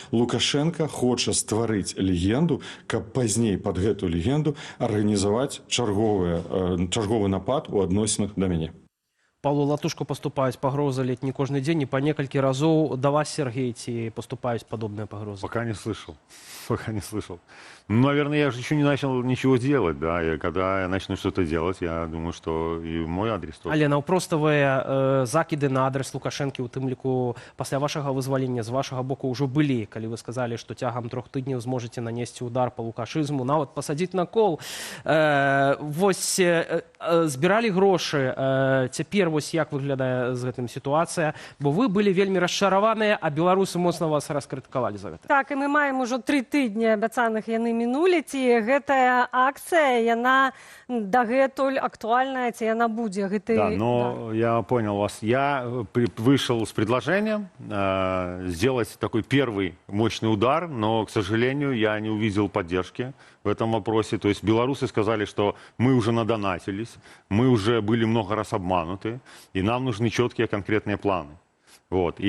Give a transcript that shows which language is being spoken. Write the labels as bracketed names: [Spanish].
[Belarusian] Лукашенко хоча стварыць легенду, каб пазней пад гэту легенду арганізаваць чарговы напад у адносінах да мяне. Павлу Латушку поступаюць пагрозы ледь не кожны дзень, і па некалькі разоў да вас, Сергей, ці поступаюць падобныя пагрозы? [Russian] Пока не слышал. Пока не слышал. Ну, наверное, я же еще не начал ничего делать, да. И когда я начну что-то делать, я думаю, что и мой адрес тоже. [Belarusian] Але наўпроставыя закіды на адрес Лукашэнкі, у тым ліку пасля вашага вызвалення з вашага боку ўжо былі, калі вы сказалі, што цягам 3 тыдняў зможаце нанесці удар па лукашызму, нават пасадзіць на кол. Вось збіралі грошы. Цяпер вось як выглядае з гэтым сітуацыя? Бо вы былі вельмі расчараваныя, а беларусы моцна вас раскрытыкавалі за гэта. Так, і мы маем ужо 3 тыдні абяцаных, яны мінулі. Ці гэтая акцыя, яна дагэтуль актуальная, ці яна будзе? [Russian] Да, но я понял вас. Я вышел с предложением сделать такой первый мощный удар, но, к сожалению, я не увидел поддержки в этом вопросе. То есть белорусы сказали, что мы уже надонатились, мы уже были много раз обмануты, и нам нужны четкие конкретные планы. Вот.